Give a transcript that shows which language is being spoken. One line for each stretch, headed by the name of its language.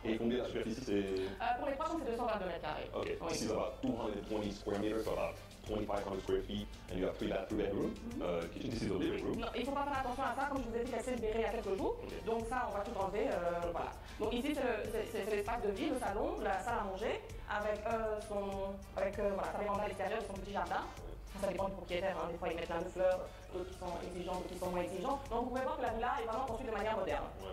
French: Et combien la superficie c'est? Pour les 3 chambres, c'est 222 mètres carrés.
English: Ok, this is about 220 square meters, so about 2,500 square feet, and you have 3 bedroom kitchen. This is a living room.
French: Non, il ne faut pas faire attention à ça, comme je vous ai dit, qu'elle s'est libérée il y a quelques jours. Donc ça, on va tout enlever, voilà. Donc ici, c'est l'espace de vie, le salon, la salle à manger, avec voilà, sa véranda à l'extérieur, son petit jardin. Ça dépend du propriétaire, hein. Des fois ils mettent plein de fleurs, d'autres qui sont exigeants, d'autres qui sont moins exigeants. Donc vous pouvez voir que la villa est vraiment construite de manière moderne.